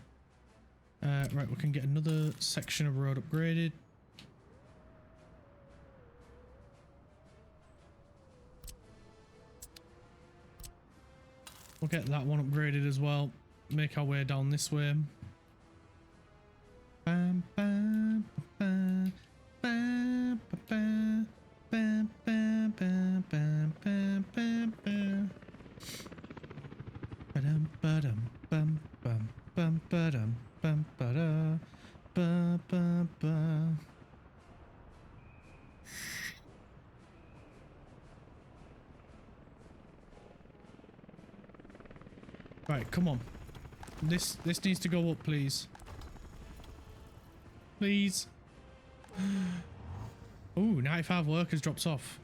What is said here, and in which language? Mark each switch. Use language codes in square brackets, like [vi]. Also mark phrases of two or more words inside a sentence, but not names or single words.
[en] Right, we can get another section of road upgraded. We'll get that one upgraded as well. Make our way down this way. Bam, bam, bam, bam, bam, bam, bam, bam, bam, bam, bam, bam. Ba-dum, ba-dum, bum, bum, bum, ba-dum, bum, ba-da, ba, ba, ba. Right, come on. This needs to go up, please. Please. Ooh, 95 workers drops off.